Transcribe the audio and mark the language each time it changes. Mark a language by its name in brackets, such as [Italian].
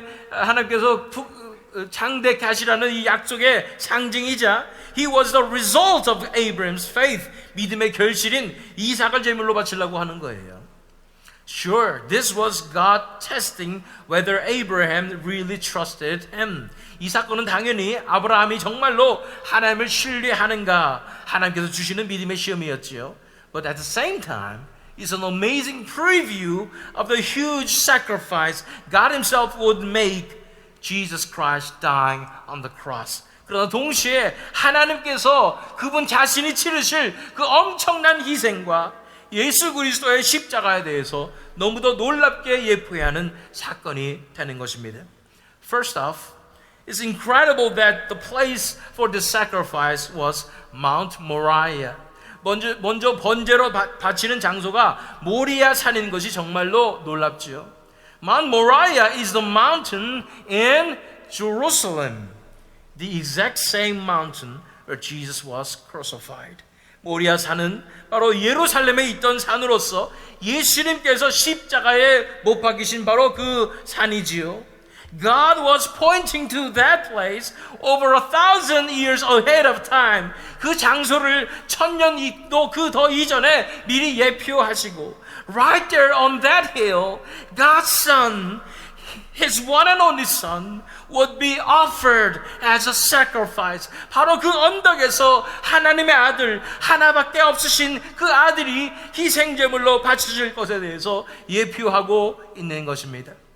[Korean] 하나님께서 장대케 하시라는 이 약속의 상징이자 [English] He was the result of Abraham's faith. [Korean] 믿음의 결실인 이삭을 제물로 바치려고 하는 거예요. [English] Sure, this was God testing whether Abraham really trusted him. [Korean] 이 사건은 당연히 아브라함이 정말로 하나님을 신뢰하는가 하나님께서 주시는 믿음의 시험이었지요. [English] But at the same time, it's an amazing preview of the huge sacrifice God Himself would make Jesus Christ dying on the cross. [Korean] 그러나 동시에 하나님께서 그분 자신이 치르실 그 엄청난 희생과 예수 그리스도의 십자가에 대해서 너무도 놀랍게 예표하는 사건이 되는 것입니다. [English] First off, it's incredible that the place for the sacrifice was Mount Moriah. [Korean] 먼저 번제로 바치는 장소가 모리아 산인 것이 정말로 놀랍지요. [English] Mount Moriah is the mountain in Jerusalem, the exact same mountain where Jesus was crucified. [Korean] 모리아 산은 바로 예루살렘에 있던 산으로서 예수님께서 십자가에 못 박히신 바로 그 산이지요. [English] God was pointing to that place over 1,000 years ahead of time. [Korean] 그 장소를 1000년도 그 더 이전에 미리 예표하시고 [English] right there on that hill, God's Son, His one and only Son, would be offered as a sacrifice. [Korean] 바로 그 언덕에서 하나님의 아들, 하나밖에 없으신 그 아들이 희생제물로 바쳐질 것에 대해서 예표하고 있는 것입니다.